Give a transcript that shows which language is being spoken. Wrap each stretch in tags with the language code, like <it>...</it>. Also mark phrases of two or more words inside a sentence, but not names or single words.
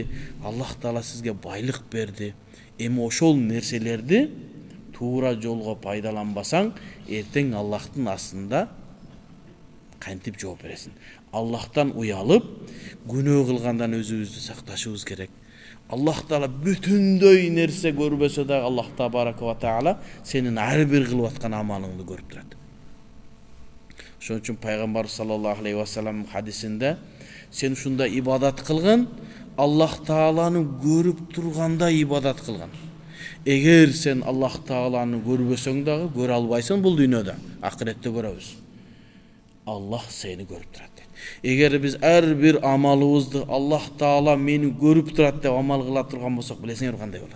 <ky>Аллах Таала сизге байлык берди. Эми ошол нерселерди туура жолго пайдаланбасаң, эртең Аллахтын астында кантип жооп бересиң? Аллахтан уялып, күнөө кылгандан өзүбүздү сакташыбыз керек. Аллах Таала бүтүндөй нерсе көрбөсө да, Аллах Табарака ва Таала сенин ар бир кылып аткан амалыңды көрүп турат. Ошон үчүн пайгамбар</ky> <ar>صلى الله عليه وسلم</ar> <ky>хадисинде сен ушунда ибадат кылгын, Аллах Тааланы көрүп турганда ибадат кылгын. Эгер сен Аллах Тааланы көрбөсөң дагы, көрө албайсың бул дүйнөдө, акыретте көрөбүз. Аллах сени көрүп турат. Эгер биз ар бир амалыбызды Аллах Таала мени көрүп турат деп амал кыла турган болсок, билесиңер кандай болот?</ky>